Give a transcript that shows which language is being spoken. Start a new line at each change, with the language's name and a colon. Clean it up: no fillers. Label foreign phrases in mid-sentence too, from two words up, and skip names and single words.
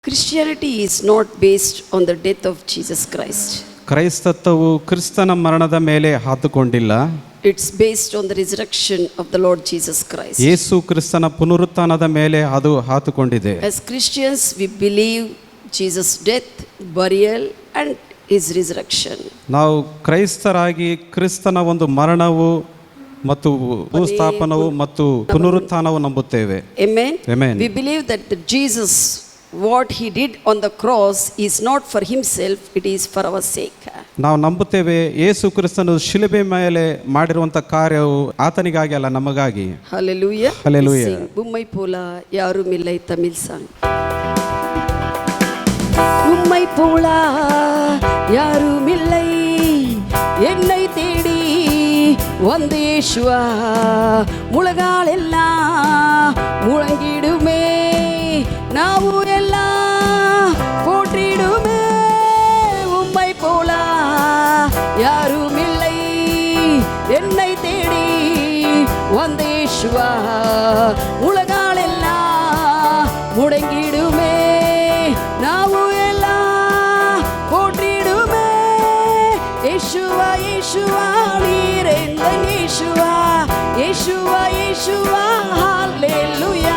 English: Christianity is not based on the death of Jesus Christ.
Kannada: ಕ್ರೈಸ್ತತ್ವವು ಕ್ರಿಸ್ತನ ಮರಣದ ಮೇಲೆ ಹಾತುಕೊಂಡಿಲ್ಲ.
English: It's based on the resurrection of the Lord Jesus Christ.
Kannada: ಯೇಸು ಕ್ರಿಸ್ತನ ಪುನರುತ್ಥಾನದ ಮೇಲೆ ಅದು ಹಾತುಕೊಂಡಿದೆ.
English: As Christians we believe Jesus' death, burial and his resurrection.
Kannada: ನಾವು ಕ್ರೈಸ್ತರಾಗಿ ಕ್ರಿಸ್ತನ ಒಂದು ಮರಣವು ಮತ್ತು ಭೂಸ್ಥಾಪನವು ಮತ್ತು ಪುನರುತ್ಥಾನವು ನಂಬುತ್ತೇವೆ.
English: Amen. Amen. We believe that Jesus, what he did on the cross is not for himself, it is for our sake.
Kannada: ನಾವು ನಂಬುತ್ತೇವೆ ಯೇಸು ಕ್ರಿಸ್ತನು ಶಿಲುಬೆ ಮೇಲೆ ಮಾಡಿರುವಂತ ಕಾರ್ಯವು ಆತನಿಗಾಗಿ ಅಲ್ಲ, ನಮಗಾಗಿ.
English: Hallelujah. Hallelujah.
Tamil: உம்மை போல யாரும் இல்லை. தமிழ் சாங். உம்மை போல யாரும் இல்லை, என்னை தேடி வந்த இயேசுவா, முழங்கால் எல்லாம் முழங்கிடுமே, நாவு எல்ல போற்றிடுமே. உம்மை போல யாரும் இல்லை, என்னை தேடி வந்த இயேசுவா, உலகால் எல்லாம் முடங்கிடுமே, நாவு எல்ல போற்றிடுமே. இயேசுவா இயேசுவா நீரெந்த இயேசுவா, இயேசுவா இயேசுவா ஹல்லேலூயா,